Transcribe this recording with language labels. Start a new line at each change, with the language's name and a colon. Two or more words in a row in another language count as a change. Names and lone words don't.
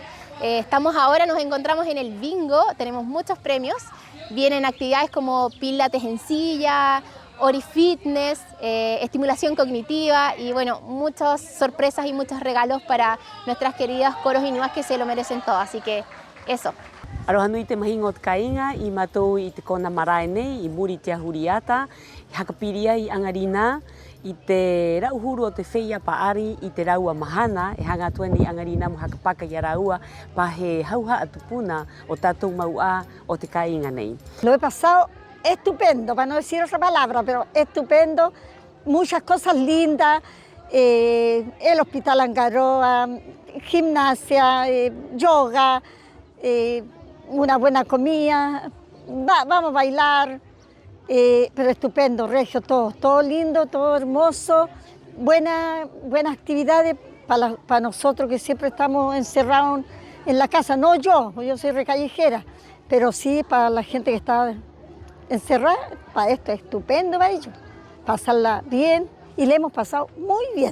Spanish: Nos encontramos en el bingo, tenemos muchos premios, vienen actividades como pilates en silla, Ori Fitness, estimulación cognitiva y bueno, muchas sorpresas y muchos regalos para nuestras queridas coros inuas que se lo merecen todo, así que eso.
Rapanui: Arohanui te mahingot kainga i matou i te kona marae nei i muri te ahuriata, i hakapiria i angarina, i te rauhuru o te feia paari i te raua mahana, e hanga tueni angarina mo hakapaka i a raua pa he hauha atupuna o tatou maua o te kainga nei.
Spanish: Lo he pasado estupendo, para no decir otra palabra, pero estupendo, muchas cosas lindas, el Hospital Angaroa, gimnasia, yoga, una buena comida, vamos a bailar, pero estupendo, regio, todo lindo, todo hermoso, buenas actividades para nosotros que siempre estamos encerrados en la casa, no yo soy recallejera, pero sí para la gente que está encerrada, para esto es estupendo para ellos, pasarla bien y le hemos pasado muy bien.